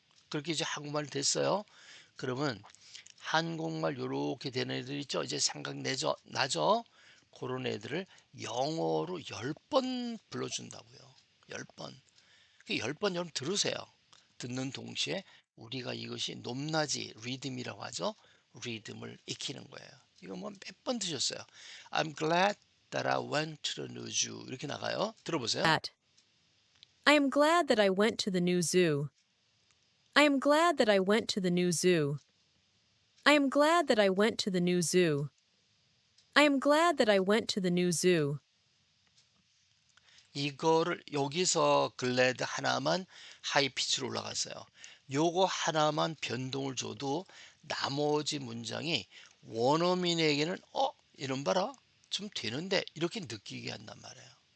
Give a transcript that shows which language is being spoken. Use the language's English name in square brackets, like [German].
[Korean] 그렇게 이제 한국말 됐어요. 그러면 한국말 요렇게 되는 애들 있죠. 이제 생각내죠. 나죠. 그런 애들을 영어로 10번 불러준다고요. 10번. 그 10번 여러분 들으세요. 듣는 동시에 우리가 이것이 높낮이 리듬이라고 하죠. 리듬을 익히는 거예요. 이거 뭐 몇 번 드셨어요. [English] I'm glad that I went to the new zoo. [Korean] 이렇게 나가요. 들어보세요. At. [English] I am glad that I went to the new zoo. I am glad that I went to the new zoo. I am glad that I went to the new zoo. I am glad that I went to the new zoo. [Korean] 이거를 여기서 글래드 하나만 하이 피치로 올라갔어요. 요거 하나만 변동을 줘도 나머지 문장이 원어민에게는 이런 봐라 좀 되는데 이렇게 느끼게 한단 말이에요.